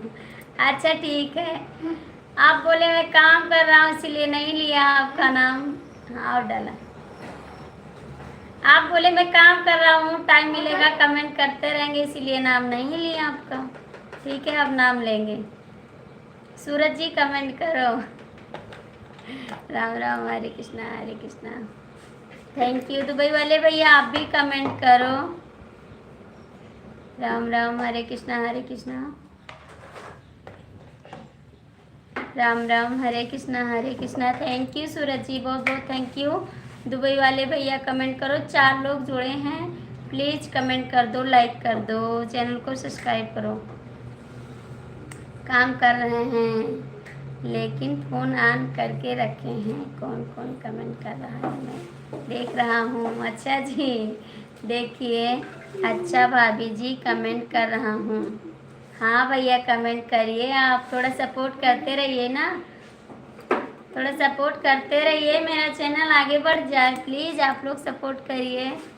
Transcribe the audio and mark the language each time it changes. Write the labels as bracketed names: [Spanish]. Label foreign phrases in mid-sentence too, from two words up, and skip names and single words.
[Hindi] अच्छा ठीक है, आप बोले मैं काम कर रहा हूँ इसलिए नहीं लिया आपका नाम। हाँ और डाला। आप बोले मैं काम कर रहा हूँ, टाइम मिलेगा कमेंट करते रहेंगे इसीलिए नाम नहीं लिया आपका। ठीक है अब नाम लेंगे। सूरज जी कमेंट करो। राम राम, हरे कृष्णा हरे कृष्णा। [English] thank you. [Hindi] दुबई वाले भैया आप भी कमेंट करो। राम राम, हरे कृष्णा हरे कृष्णा। राम राम, हरे कृष्णा हरे कृष्णा। [English] thank you [Hindi] सूरज जी, बहुत बहुत [English] thank you. [Hindi] दुबई वाले भैया कमेंट करो। 4 लोग जुड़े हैं, प्लीज़ कमेंट कर दो, लाइक कर दो, चैनल को सब्सक्राइब करो। काम कर रहे हैं लेकिन फ़ोन ऑन करके रखे हैं। कौन कौन कमेंट कर रहा है मैं देख रहा हूँ। अच्छा जी देखिए। अच्छा भाभी जी कमेंट कर रहा हूँ। हाँ भैया कमेंट करिए, आप थोड़ा सपोर्ट करते रहिए ना, थोड़ा सपोर्ट करते रहिए, मेरा चैनल आगे बढ़ जाए। प्लीज़ आप लोग सपोर्ट करिए।